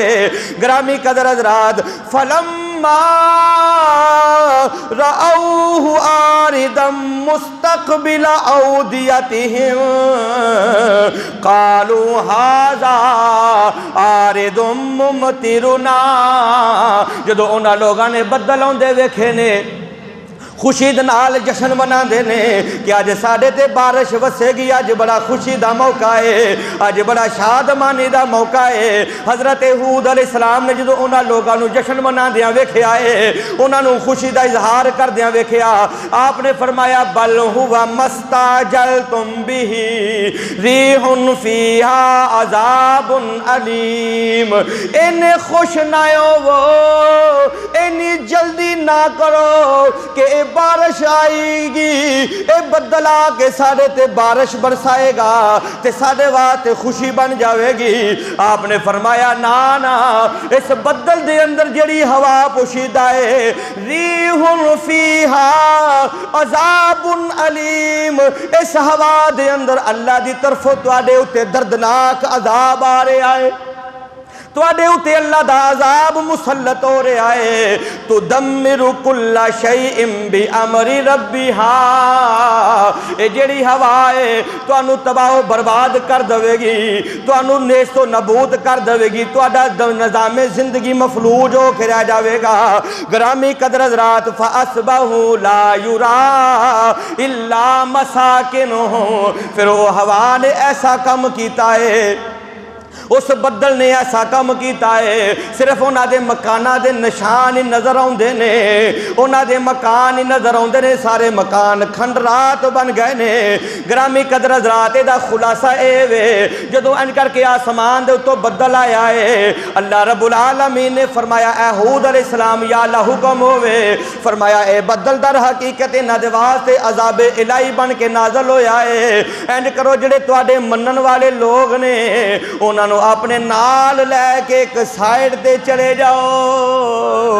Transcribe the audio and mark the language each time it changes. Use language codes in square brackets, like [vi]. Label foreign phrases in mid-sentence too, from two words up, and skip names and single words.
[ur] گرامی قدر حضرات [ar] فلما رأوه عارضا مستقبل أوديتهم قالوا هذا عارض ممطرنا، [pa] جدو انہاں لوگاں نے بدل آندے ویکھے نے خوشی دے نال جشن منا دینے کہ آج ساڑے تے بارش وسے گی، آج بڑا خوشی دا موقع ہے، آج بڑا شادمانی دا موقع ہے۔ حضرت ہود علیہ السلام نے جدو انہاں لوگاں نو جشن منا دیاں ویکھے آئے، انہاں نو خوشی دا اظہار کر دیاں ویکھے آپ نے فرمایا [ar] بل ہوا مستعجلتم بہ ریح فیہا عذاب علیم، [pa] انہیں خوش نہ ہو، انہیں جلدی نہ کرو کہ اے بارش آئے گی، اے بدل آ کے ساڑے تے بارش برسائے گا تے ساڑے واسطے خوشی بن جاوے گی۔ آپ نے فرمایا نا نا، اس بدل دے اندر جڑی ہوا پوشیدہ ہے، [ar] ریح فیہا عذاب علیم، [pa] اس ہوا دے اندر اللہ دی طرفوں تواڈے اتے دردناک عذاب آ رہے آئے، تواڈے اتے اللہ دا عذاب مسلط ہو رہے آئے۔ [ar] تدمر کل شیء بامر ربھا، [pa] اے جڑی ہوا ہے تانوں تباہ و برباد کر دے گی، تانوں نیست و نابود کر دے گی، تہاڈا نظام زندگی مفلوج ہو کے رہ جاوے گا۔ گرامی قدر حضرات، [ar] فاصبحوا لا یری الا مساکنہم، [pa] پھر وہ ہوا نے ایسا کم کیتا ہے، اس بدل نے ایسا کم کیتا ہے، صرف انہاں دے مکانہ دے نشان ہی نظر آؤندے نے، انہاں دے مکان ہی نظر آؤندے نے، سارے مکان کھنڈرات بن گئے نے۔ گرامی قدر حضرات، دا خلاصہ اے وے جدوں ان کر کے آسمان دے اتوں بدل آیا ہے، [ar] اللہ رب العالمین [pa] نے فرمایا اے ہود علیہ السلام یا اللہ حکم ہوئے، فرمایا اے بدل در حقیقت انہاں دے واسطے عذاب الہی بن کے نازل ہویا ہے، اینج کرو جڑے تواڈے منن والے لوگ نے انہاں نو اپنے نال لے کے ایک سائیڈ تے چلے جاؤ۔